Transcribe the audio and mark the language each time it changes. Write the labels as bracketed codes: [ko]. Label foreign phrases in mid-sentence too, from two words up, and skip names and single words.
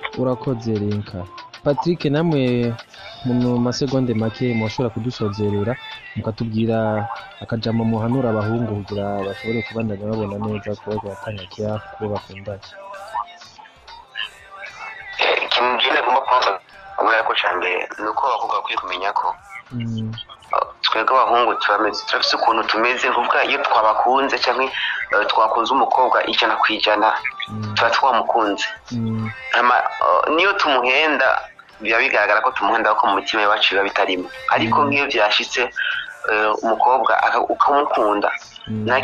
[rn] urakoze Linka Patrick namwe mu masegonde make mushobora kudusozerera mukatubwira akajambo muhanura abahungu kugira bashobore kubandanya babona neza ko batanga keya kuba bakundanye kimugenda gomba kubanza kubera ko cyane nuko bavuga kuri kumenya ko twebwe abahungu turafise ukuntu tumeze kuvuga iyo twabakunze cyangwa twakunze umukobwa 100% tuba twamukunze niyo tumuhenda biba bigaragara ko tumuhenda ko mu mutima wacu biba bitarimo ariko nk'iyo byashitse umukobwa ukamukunda nta